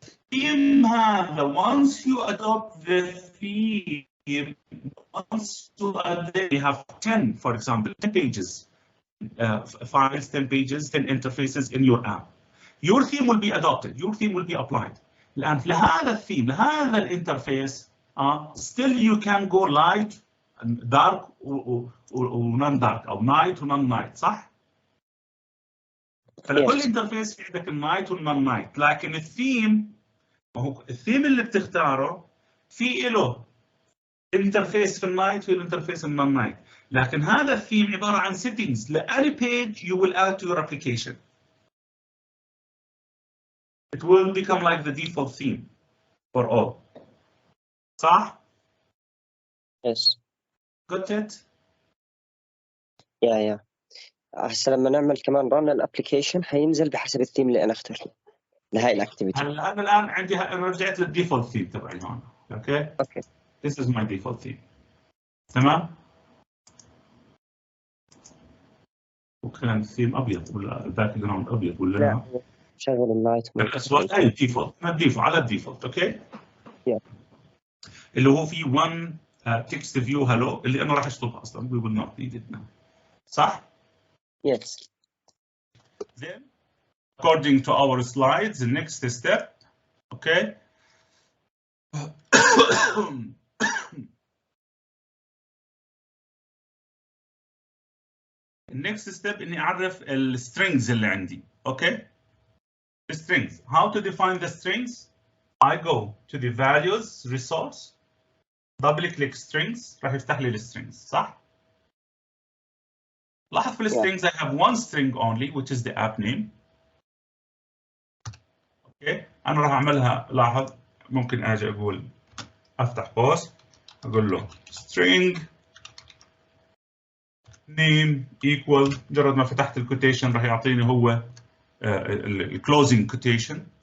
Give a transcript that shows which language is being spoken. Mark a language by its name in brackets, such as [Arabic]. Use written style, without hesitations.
[English] Theme هذا once you adopt the theme, once you add it, you have 10, for example, 10 pages. Files, 10 pages, 10 interfaces in your app. Your theme will be adopted, your theme will be applied. [Arabic] الآن لهذا الثيم، لهذا الانترفيس [English] still you can go light dark ونون dark او night ونون نايت، صح؟ فلكل Yes. [Arabic] انترفيس في عندك النايت والنون نايت، لكن الثيم، ما هو الثيم اللي بتختاره في له انترفيس في النايت في الانترفيس النون نايت، لكن هذا الثيم عباره عن settings لأي [English] page you will add to your application. It will become like the default theme for all. [Arabic] صح؟ [English] Yes. Got it? Yeah. [Arabic] هسه لما نعمل كمان run الابلكيشن حينزل بحسب الثيم اللي انا اخترته لهاي الاكتيفيتي. هلا انا الان عندي انا رجعت للديفولت ثيم تبعي هون. [English] Okay? This is my default theme. [Arabic] تمام؟ وكان الثيم ابيض ولا الباك جراوند ابيض ولا لا شغل اللايت مود. الاسود هاي الديفولت، على الديفولت. اوكي؟ اللي هو في [English] one text view hello [Arabic] اللي انا راح اشطبها اصلا. [English] we will not need it now. صح؟ Yes. Then according to our slides the next step. Okay. next step [Arabic] اني اعرف السترينجز اللي عندي. [English] Okay. strings. How to define the strings? I go to the values resource, double click strings [Arabic] راح يفتح لي السترينجز، صح؟ لاحظ في السترينجز [English] I have one string only which is the app name. [Arabic] اوكي، انا راح اعملها. لاحظ ممكن اجي اقول افتح قوس اقول له [English] string name equal، [Arabic] مجرد ما فتحت الكوتيشن راح يعطيني هو الكلوزنج كوتيشن.